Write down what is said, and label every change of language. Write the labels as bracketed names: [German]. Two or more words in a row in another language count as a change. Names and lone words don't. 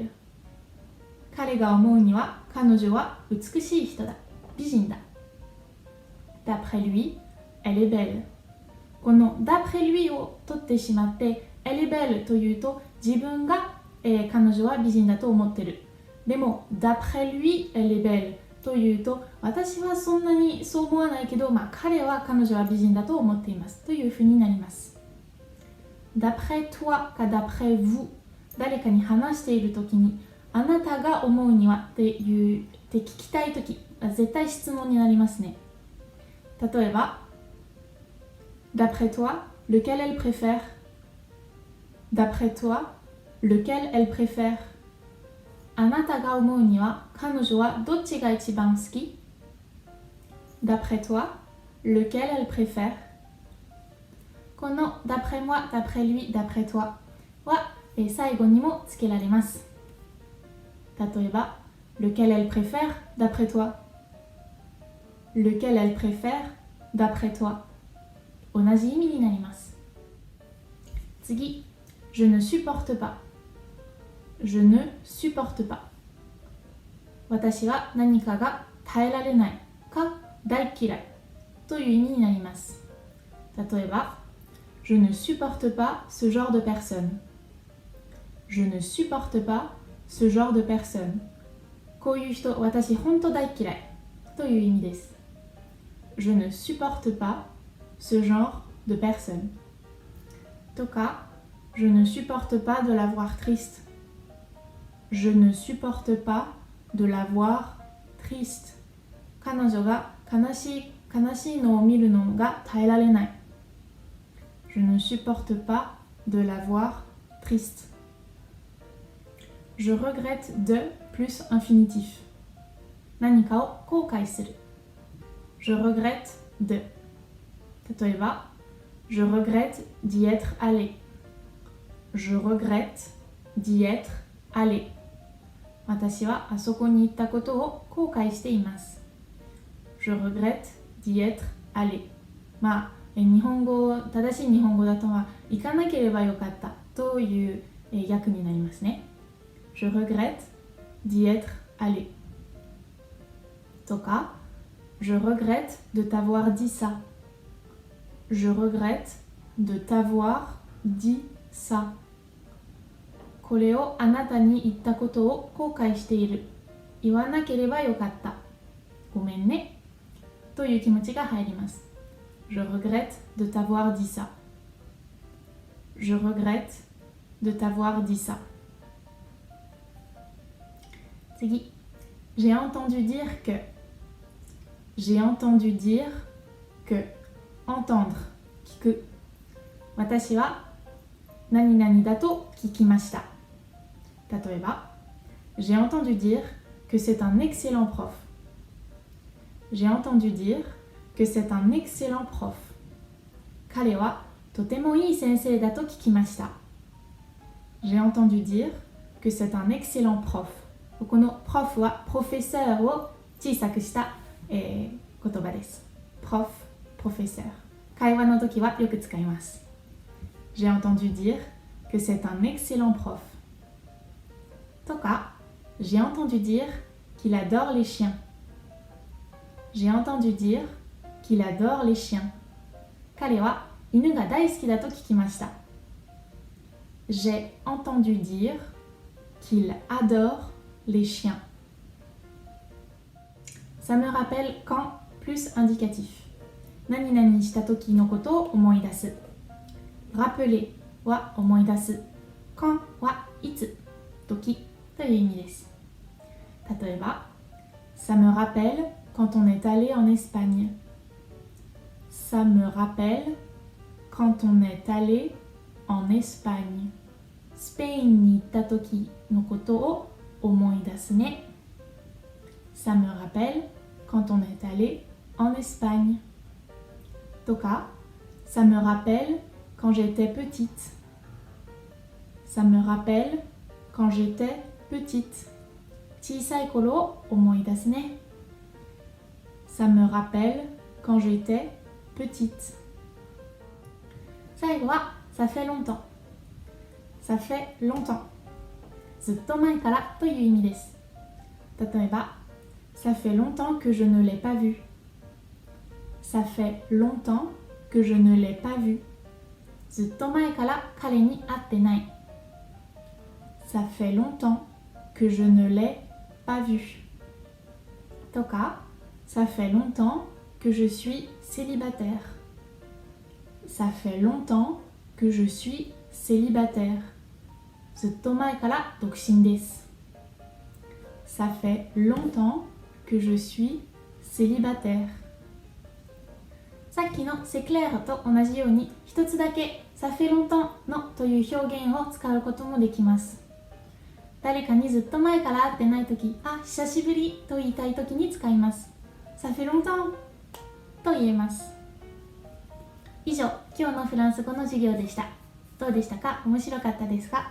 [Japanese] 彼が思うには彼女は美しい人だ。美人だ。 [French] D'après lui, elle est belle. [Japanese] この [French] d'après lui [Japanese] を取ってしまって、 [French] elle est belle [Japanese] というと自分が、彼女は美人だと思ってる。でも [French] d'après lui, elle est belle [Japanese] というと私はそんなにそう思わないけど、彼は彼女は美人だと思っていますというふうになります。 [French] d'après toi [Japanese] か [French] d'après vous [Japanese] 誰かに話しているときにあなたが思うにはって聞きたいとき絶対質問になりますね。 [French] 例えば d'après toi, lequel elle préfère? D'après toi, lequel elle préfère? [Japanese] あなたが思うには彼女はどっちが一番好き？ [French] D'après toi, lequel elle préfère? [Japanese] この [French] d'après moi, d'après lui, d'après toi [Japanese] は最後にもつけられます。 [French] 例えば lequel elle préfère d'après toi? Lequel elle préfère d'après toi? [Japanese] 同じ意味になります。 [French] 次、je ne supporte pas. Je ne supporte pas. [Japanese] 私は何かが耐えられないか大嫌いという意味になります。 [French] 例えば、je ne supporte pas ce genre de personne. Je ne supporte pas ce genre de personne. [Japanese] こういう人、私本当大嫌いという意味です。 [French] Je ne supporte pas ce genre de personne. とか、je ne supporte pas de la voir triste. Je ne supporte pas de la voir triste. [Japanese] 彼女が悲しいのを見るのが耐えられない。 [French] Je ne supporte pas de la voir triste. Je regrette de plus infinitif. [Japanese] 何かを後悔する。 [French] Je regrette de. 例えば、je regrette d'y être allé. Je regrette d'y être allé. [Japanese] 私はあそこに行ったことを後悔しています。 [French] Je regrette d'y être allé. [Japanese] 正しい日本語だと行かなければよかったという訳になりますね。 [French] Je regrette d'y être allé. とか、je regrette de t'avoir dit ça. Je regrette de t'avoir dit ça. [Japanese] これをあなたに言ったことを後悔している。言わなければよかった。ごめんね。という気持ちが入ります。 [French] Je regrette de t'avoir dit ça. Je regrette de t'avoir dit ça. 次。J'ai entendu dire que. J'ai entendu dire que. Entendre. [Japanese] 聞く。私は何々だと聞きました。 [French] 例えば、j'ai entendu dire que c'est un excellent prof. J'ai entendu dire que c'est un excellent prof. [Japanese] 彼はとてもいい先生だと聞きました。 [French] J'ai entendu dire que c'est un excellent prof. [Japanese] この prof は professeur を小さくした、言葉です。 [French] prof, professeur。 [Japanese] 会話の時はよく使います。 [French] J'ai entendu dire que c'est un excellent prof. とか、j'ai entendu dire qu'il adore les chiens. J'ai entendu dire qu'il adore les chiens. [Japanese] 彼は犬が大好きだと聞きました。 [French] J'ai entendu dire qu'il adore les chiens. Ça me rappelle quand plus indicatif. [Japanese] 何々した時のことを思い出す。rappeler は思い出す。quand はいつ、時という意味です。 [French] 例えば、ça me rappelle quand on est allé en Espagne. Ça me rappelle quand on est allé en Espagne. [Japanese] スペインに行った時のことを思い出すね。 [French] Ça me rappelle quand on est allé en Espagne. とか、ça me rappelle quand j'étais petite. Ça me rappelle quand j'étais petite. [Japanese] 小さい頃を思い出すね。 [French] Ça me rappelle quand j'étais petite. 最後は、ça fait longtemps. Ça fait longtemps. [Japanese] ずっと前からという意味です。 [French] 例えば、ça fait longtemps que je ne l'ai pas vu. Ça fait longtemps que je ne l'ai pas vu. [Japanese] ずっと前から彼に会ってない。 [French] Ça fait longtemps que je ne l'ai pas vu. とか、ça fait longtemps que je suis célibataire. Ça fait longtemps que je suis célibataire. [Japanese] ずっと前から独身です。 [French] Ça fait longtemps que je suis célibataire. [Japanese] さっきの [French] c'est clair [Japanese] と同じように一つだけ [French] ça fait longtemps [Japanese] のという表現を使うこともできます。誰かにずっと前から会ってないとき、あ、久しぶりと言いたいときに使います。 [French] Ça fait longtemps [Japanese] と言えます。以上、今日のフランス語の授業でした。どうでしたか？面白かったですか？